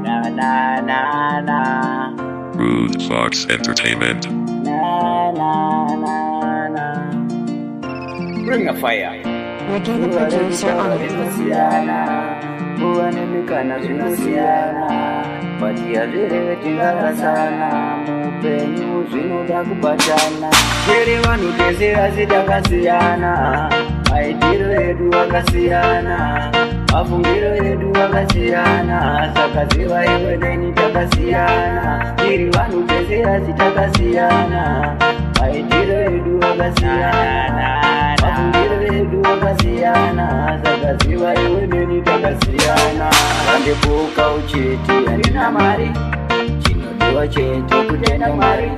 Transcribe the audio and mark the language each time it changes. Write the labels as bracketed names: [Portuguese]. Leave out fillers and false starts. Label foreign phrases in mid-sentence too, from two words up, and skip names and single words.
[English] na na na. Rude Fox Entertainment. Na na na na. Bring a fire. Ricky the producer on the [Shona] Kuwanemekana zvinosiana patia zvireve tingarasana mupenyu zvinoda kubatana chero vanhu tese asi takasiyana maitiro edu akasiyana mafungiro edu akasiyana saka ziva iwe neni takasiyana tiri vanhu tese asi takasiyana maitiro edu akasiyana mafungiro edu akasiyana saka ziva iwe neni takasiyana vandebuka uchiti handina mari chinodiwa chete kutenda mwari